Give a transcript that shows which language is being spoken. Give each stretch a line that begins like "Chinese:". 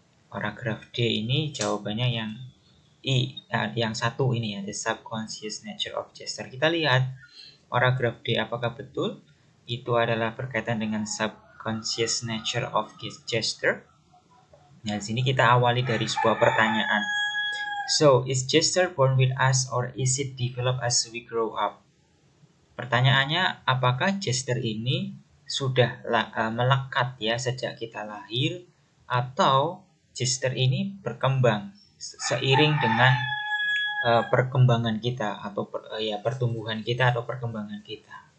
Indonesian: Paragraf D ini jawabannya yang yang 1 ini ya,
English: the subconscious nature of gesture.
Indonesian: Kita lihat paragraf D apakah betul itu adalah berkaitan dengan
English: subconscious nature of gesture.
Indonesian: Nah, di sini kita awali dari sebuah pertanyaan.
English: So, is gesture born with us or is it developed as we grow up?
Indonesian: Pertanyaannya, apakah gesture ini sudah melekat ya sejak kita lahir, atau gesture ini berkembang seiring dengan perkembangan kita atau pertumbuhan kita atau perkembangan kita.